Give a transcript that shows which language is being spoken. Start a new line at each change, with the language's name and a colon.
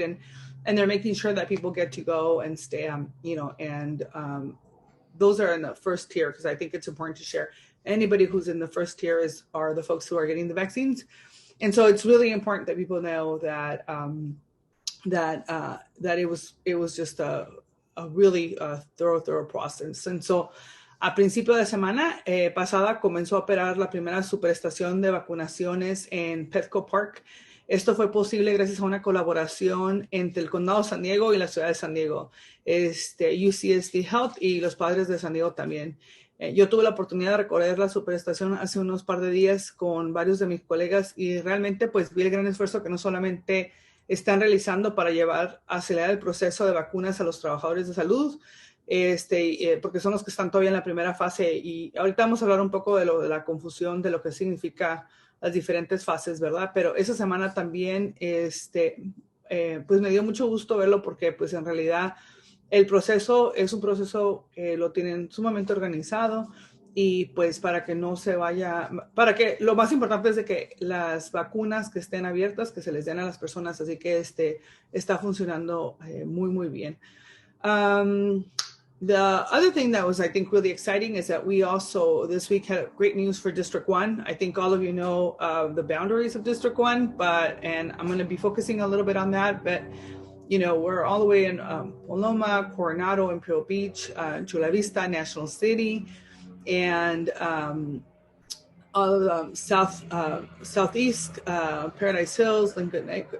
English: And they're making sure that people get to go and stay, and those are in the first tier, because I think it's important to share. Anybody who's in the first tier are the folks who are getting the vaccines. And so it's really important that people know that that it was just a really thorough process. And so
Spanish: a principio de semana pasada comenzó a operar la primera superestación de vacunaciones en Petco Park. Esto fue posible gracias a una colaboración entre el Condado de San Diego y la Ciudad de San Diego, UCSD Health y los Padres de San Diego también. Yo tuve la oportunidad de recorrer la superestación hace unos par de días con varios de mis colegas, y realmente pues vi el gran esfuerzo que no solamente están realizando para acelerar el proceso de vacunas a los trabajadores de salud, porque son los que están todavía en la primera fase. Y ahorita vamos a hablar un poco de la confusión de lo que significa las diferentes fases, ¿verdad? Pero esa semana también, pues me dio mucho gusto verlo, porque pues en realidad el proceso es un proceso que lo tienen sumamente organizado, y pues para que no se vaya, lo más importante es de que las vacunas que estén abiertas, que se les den a las personas, así que está funcionando muy, muy bien.
English: The other thing that was, I think, really exciting is that we also this week had great news for District 1. I think all of you know the boundaries of District 1, and I'm going to be focusing a little bit on that, but we're all the way in Paloma, Coronado, Imperial Beach, Chula Vista, National City, and all of the southeast, Paradise Hills, Lincoln.